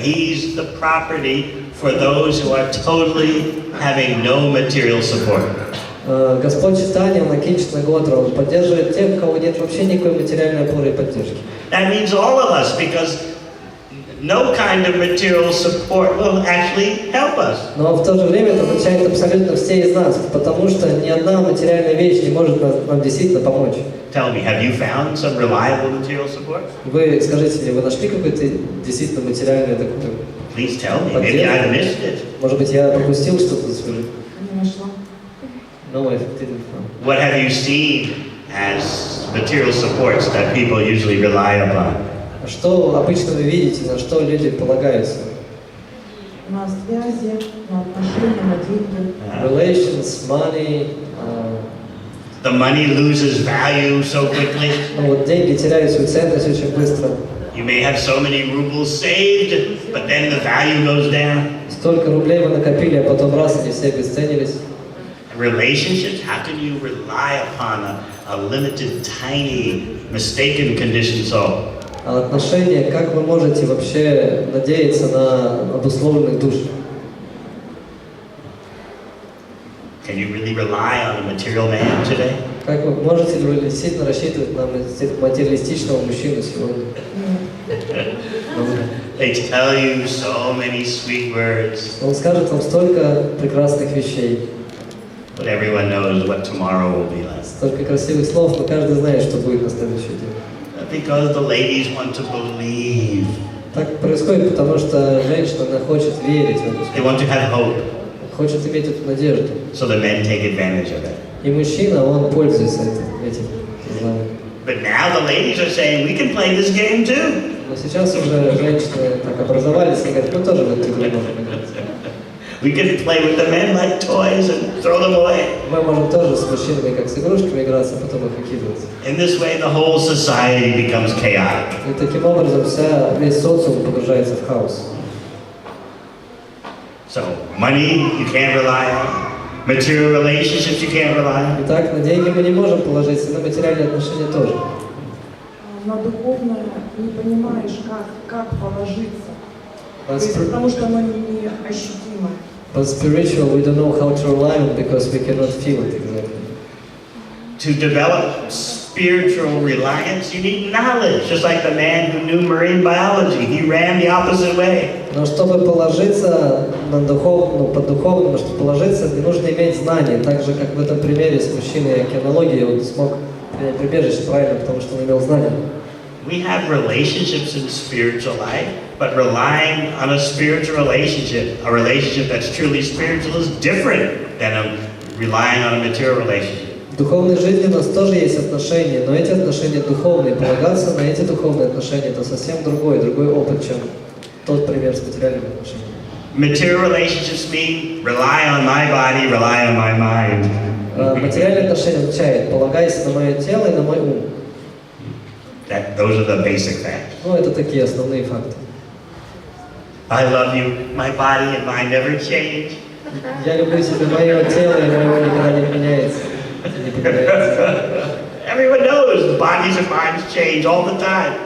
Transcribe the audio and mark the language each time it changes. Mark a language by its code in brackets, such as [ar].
[en] He's the property for those who are totally having no material support. [ru] Господь Чайтанья, он Акинчана Готра, он поддерживает тех, у кого нет вообще никакой материальной опоры и поддержки. [en] That means all of us, because no kind of material support will actually help us. [ru] Но в то же время это означает абсолютно все из нас, потому что ни одна материальная вещь не может нам действительно помочь. [en] Tell me, have you found some reliable material support? [ru] Вы скажите мне, вы нашли какой-то действительно материальный такой? [en] Please tell me. Maybe I missed it. [ru] Может быть, я пропустил что-то за свою жизнь? Не нашла. [en] No, I didn't find. What have you seen as material supports that people usually rely upon? [ru] Что обычно вы видите, на что люди полагаются? На связи, на отношения, на деньги. [en] Relations, money. The money loses value so quickly. [ru] Ну вот деньги теряют свою ценность очень быстро. [en] You may have so many rubles saved, but then the value goes down. [ru] Столько рублей вы накопили, а потом раз они все обесценились. [en] Relationships, how can you rely upon a limited, tiny, mistaken conditioned soul? [ru] А отношения, как вы можете вообще надеяться на обусловленных душ? [en] Can you really rely on a material man today? [ru] Как вы можете ли вы действительно рассчитывать на материалистичного мужчину сегодня? [en] They tell you so many sweet words, [ru] Он скажет вам столько прекрасных вещей, [en] but everyone knows what tomorrow will be like. [ru] столько красивых слов, но каждый знает, что будет на следующий день. [en] Because the ladies want to believe. [ru] Так происходит, потому что женщина она хочет верить в [en] They [ru] это, [en] want to have hope, [ru] хочет иметь эту надежду. [en] so the men take advantage of it. [ru] И мужчина, он пользуется этим знанием. [en] But now the ladies are saying, we can play this game too. [ru] Но сейчас уже женщины так образовались и говорят, мы тоже в эту игру можем играть. [en] We can play with the men like toys and throw them away. [ru] Мы можем тоже с мужчинами как с игрушками играться, а потом их выкидывать. [en] In this way, the whole society becomes chaotic. [ru] И таким образом весь социум погружается в хаос. [en] So, money you can't rely on. Material relationships you can't rely on. [ru] Итак, на деньги мы не можем положиться, на материальные отношения тоже. На духовное не понимаешь, как положиться. То есть, [en] But [ru] потому что оно не ощутимо. [en] spiritual, we don't know how to rely on because we cannot feel it exactly. To develop spiritual reliance, you need knowledge. Just like the man who knew marine biology, he ran the opposite way. [ru] Но чтобы положиться на по духовному, чтобы положиться, не нужно иметь знания. Так же, как в этом примере с мужчиной океанологии, он смог принять прибежище правильно, потому что он имел знания. [en] We have relationships in spiritual life, but relying on a spiritual relationship, a relationship that's truly spiritual, is different than relying on a material relationship. [ru] В духовной жизни у нас тоже есть отношения, но эти отношения духовные. Полагаться на эти духовные отношения – это совсем другой опыт, чем тот пример с материальными отношениями. [en] Material relationships mean rely on my body, rely on my mind. [ru] Материальные отношения означает полагайся на мое тело и на мой ум. [en] Those are the basic facts. [ru] Ну, это такие основные факты. [en] I love you. My body and mind never change. [ru] Я люблю себя, мое тело и мое никогда не меняется. Не поменяется. [en] Everyone knows the bodies and minds change all the time.